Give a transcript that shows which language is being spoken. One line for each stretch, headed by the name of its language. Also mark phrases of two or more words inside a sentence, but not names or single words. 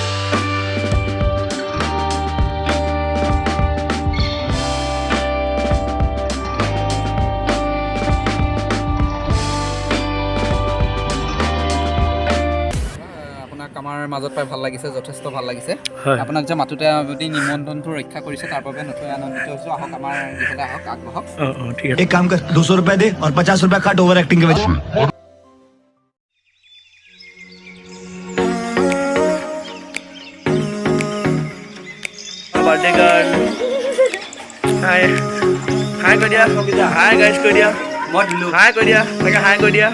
Assamese: আমাৰ মাজত পাই ভাল লাগিছে, যথেষ্ট ভাল লাগিছে। হয়, আপোনাক যে মাতোতে যদি নিমন্ত্ৰণটো ৰক্ষা কৰিছে তাৰ বাবে নথৈ আনন্দিত হৈছোঁ। আহক আমাৰ গীতলৈ আহক, আগবঢ়ক। ঠিক আছে।
Hindi: एक काम कर 200 रुपए दे और 50 रुपए काट
English: over acting
Hindi: के वजह
English: birthday girl hi hi
Assamese: কৈ দিয়া,
English: hi guys
Assamese: কৈ দিয়া, মই দিলোঁ হাই কৈ দিয়া, তাকে হাই কৈ দিয়া।